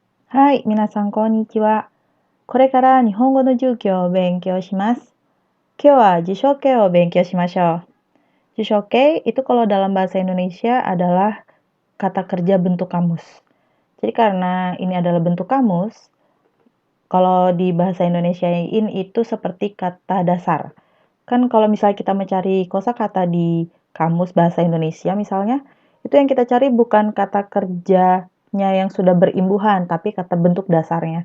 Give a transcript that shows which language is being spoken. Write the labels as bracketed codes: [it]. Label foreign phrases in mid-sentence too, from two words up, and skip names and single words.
[ja] はい、皆さんこんにちは。これから日本語の授業を勉強します. 今日は辞書形を勉強しましょう. [id] 辞書形 itu kalau dalam bahasa Indonesia adalah kata kerja bentuk kamus. Jadi karena ini adalah bentuk kamus, kalau di bahasa Indonesiain itu seperti kata dasar. Kan kalau misalnya kita mencari kosakata di kamus bahasa Indonesia misalnya, itu yang kita cari bukan kata kerjanya yang sudah berimbuhan, tapi kata bentuk dasarnya.